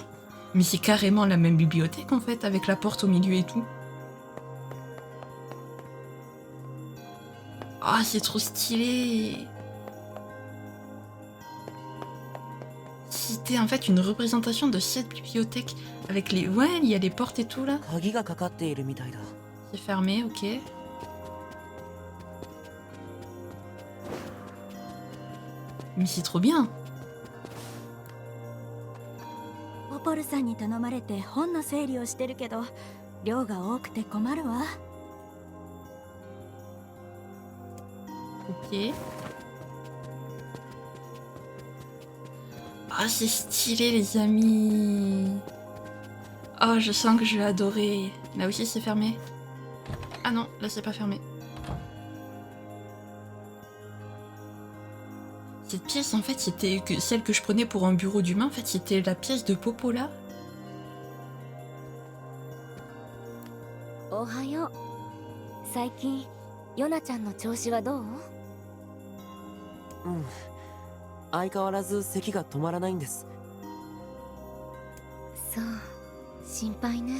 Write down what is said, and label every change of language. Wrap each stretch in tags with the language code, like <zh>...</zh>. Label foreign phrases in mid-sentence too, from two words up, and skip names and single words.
<fr>Mais c'est carrément la même bibliothèque en fait, avec la porte au milieu et tout. Ah, c'est trop stylé! C'était en fait une représentation de cette bibliothèque avec les... Ouais, il y a les portes et tout là.</fr> <ja>鍵がかかっているみたいだ。</ja> <fr>C'est fermé, ok. Mais c'est trop bien!</fr> <ja>ポポルさんに頼まれて本の整理をしてるけど、量が多くて困るわ。</ja> <fr>Ok. Ah, c'est stylé les amis! Oh, je sens que je vais adorer. Là aussi c'est fermé. Ah non, là c'est pas fermé. Cette pièce en fait c'était celle que je prenais pour un bureau d'humain, en fait c'était la pièce de Popola.</fr> <ja>おはよう。最近ヨナちゃんの調子はどう？うん。相変わらず咳が止まらないんです。そう、心配ね。</ja>